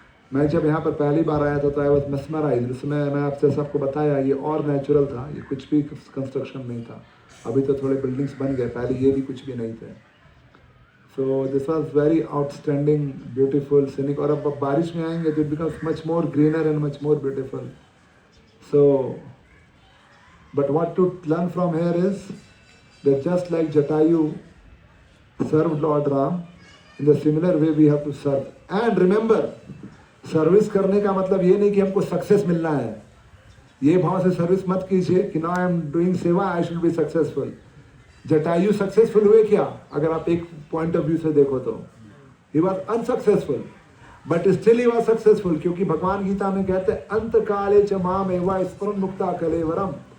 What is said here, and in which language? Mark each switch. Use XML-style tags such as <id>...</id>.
<hi>मैं जब यहाँ पर पहली बार आया था तो</hi> <en>I was mesmerised.</en> <hi>उस समय मैं आपसे सबको बताया ये और नेचुरल था, ये कुछ भी कंस्ट्रक्शन नहीं था। अभी तो थोड़े बिल्डिंग्स बन गए, पहले ये भी कुछ भी नहीं थे।</hi> <en>So this was very outstanding, beautiful, scenic.</en> <hi>और अब बारिश में आएंगे तो</hi> <en>It becomes much more greener and much more beautiful. So but what to learn from here is that just like Jatayu served Lord Ram, in the similar way we have to serve. And remember,</en> <hi>service करने का मतलब ये नहीं कि हमको success मिलना है। ये भाव से सर्विस मत कीजिए कि</hi> <en>Now I am doing सेवा, I should be successful.</en> <hi>Jatayu successful हुए क्या? अगर आप एक पॉइंट ऑफ व्यू से देखो तो</hi> <en>he was unsuccessful, but still he was successful,</en> <hi>क्योंकि भगवान गीता में कहते हैं</hi> <sa>अंत काले च माम एवा स्मरण मुक्ता कलेवरम।</sa>